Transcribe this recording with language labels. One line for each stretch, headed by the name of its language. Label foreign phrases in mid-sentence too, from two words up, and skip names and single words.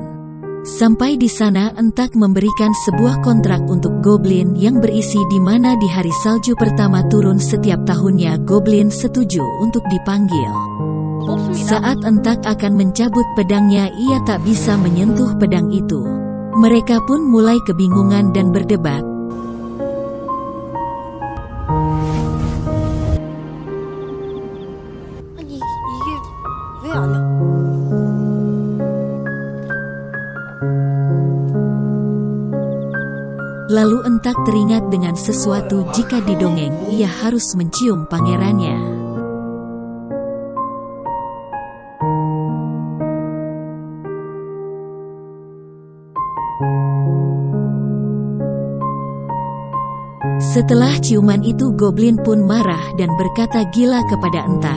Indonesian: Sampai di sana entak memberikan sebuah kontrak untuk Goblin yang berisi di mana di hari salju pertama turun setiap tahunnya Goblin setuju untuk dipanggil. Saat entak akan mencabut pedangnya ia tak bisa menyentuh pedang itu. Mereka pun mulai kebingungan dan berdebat.
Korean: 이게 왜 안 해?
Indonesian: Lalu entak teringat dengan sesuatu jika didongeng ia harus mencium pangerannya. Setelah ciuman itu Goblin pun marah dan berkata gila kepada entak.